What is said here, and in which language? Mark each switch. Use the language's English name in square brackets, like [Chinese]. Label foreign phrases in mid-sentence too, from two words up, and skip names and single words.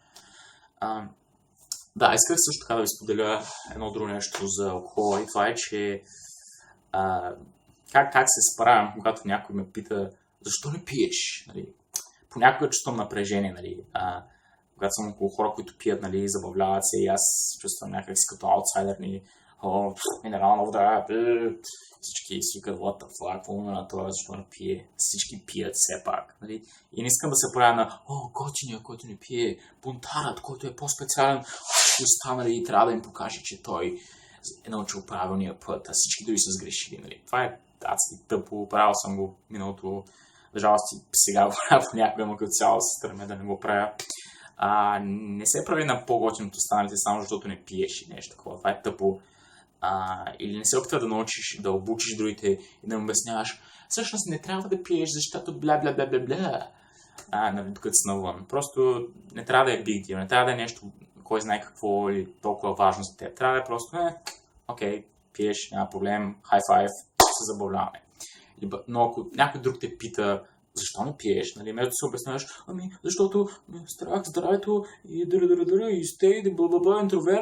[Bulgarian] Да, исках също така да ви споделя едно друго нещо за алкохола и това е, че как се справям, когато някой ме пита защо не пиеш? Нали? Понякога чувствам напрежение, нали? Когато съм около хора, които пият, нали, забавляват се и аз чувствам някак си като аутсайдер, нали, минерална вода, всички си викат, [English] what the fuck, [Bulgarian] какво на това, защо не пие, всички пият все пак, нали, и не искам да се правя на, готиния, който не пие, бунтарът, който е по-специален, ще остана, нали, и трябва да им покаже, че той е научил правилния път, а всички дори са сгрешили, нали, това е адски тъпо, правил съм го миналото, за жалост и сега го правя понякога, но като цяло се стремя да не го правя. Не се прави на по-готин от останалите, само защото не пиеш и нещо такова. Това е тъпо. Или не се опитва да научиш, да обучиш другите и да им обясняваш. Всъщност не трябва да пиеш, защото бля-бля-бля-бля-бля. Докато си навън. Просто не трябва да е [English] big deal, [Bulgarian] не трябва да е нещо, кой знае какво или толкова важно за теб. Трябва да е просто, окей, пиеш, няма проблем, [English] high five, [Bulgarian] се забавляваме. Но ако някой друг те пита, защо не пиеш, нали, вместо да се обясняваш, защото страх, здравето и и стей, бла-бла-бла, интроверт.